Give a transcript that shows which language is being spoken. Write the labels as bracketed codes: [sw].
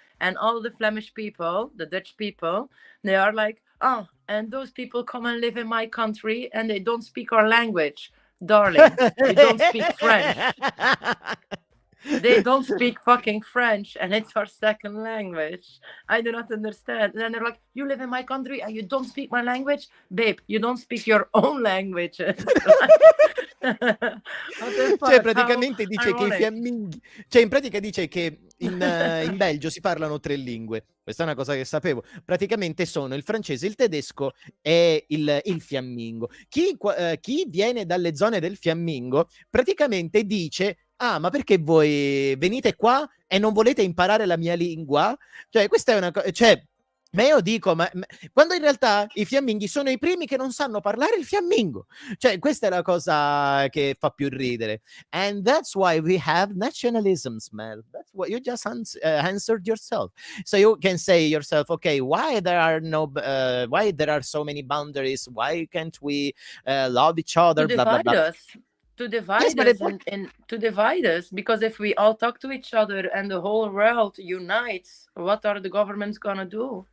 [en] And all the Flemish people, the Dutch people, they are like, oh, and those people come and live in my country and they don't speak our language. Darling, they don't speak French. They don't speak fucking French and it's our second language. I do not understand. And then they're like, you live in my country and you don't speak my language? Babe, you don't speak your own language. [it] Cioè praticamente dice che i fiamminghi, cioè in pratica dice che in Belgio si parlano 3 lingue. Questa è una cosa che sapevo. Praticamente sono il francese, il tedesco e il fiammingo. Chi viene dalle zone del fiammingo praticamente dice: ah, ma perché voi venite qua e non volete imparare la mia lingua? Cioè questa è una cosa, cioè ma io dico, ma quando in realtà i fiamminghi sono i primi che non sanno parlare il fiammingo. Cioè, questa è la cosa che fa più ridere. [en] And that's why we have nationalisms, Mel. That's what you just answered yourself. So you can say yourself, okay, why there are so many boundaries? Why can't we love each other? To blah, blah, blah. To divide us, because if we all talk to each other and the whole world unites, what are the governments gonna do?